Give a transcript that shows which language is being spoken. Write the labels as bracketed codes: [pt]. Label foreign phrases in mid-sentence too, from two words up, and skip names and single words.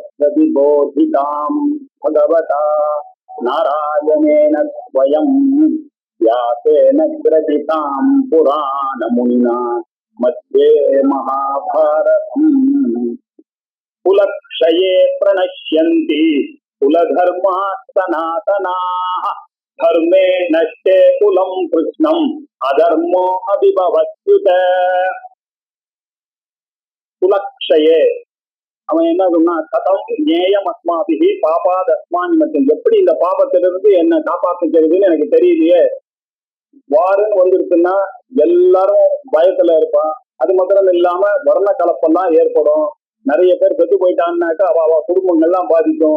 [sa] प्रतिबोधितां भगवता नारायणेन स्वयं व्यासेन ग्रथितां पुराणमुनिना मध्ये महाभारतम् कुलक्षये प्रणश्यन्ति कुलधर्माः सनातनाः धर्मे नष्टे कुलं कृष्णम् अधर्मो अभिभवत्युत [ta] कुलक्षये அவன் என்ன சொன்னா [sa] कथं ज्ञेयम् अस्माभिः पापात् अस्मान् [ta] எப்படி இந்த பாபத்திலிருந்து என்ன காப்பாத்துக்கிறதுன்னு எனக்கு தெரியலையே. வாருன்னு வந்துருச்சுன்னா எல்லாரும் பயத்துல இருப்பான். அது மாத்திரம் இல்லாம வர்ண கலப்பெல்லாம் ஏற்படும். நிறைய பேர் செத்து போயிட்டான்னாக்கா அவ குடும்பங்கள்லாம் பாதிக்கும்.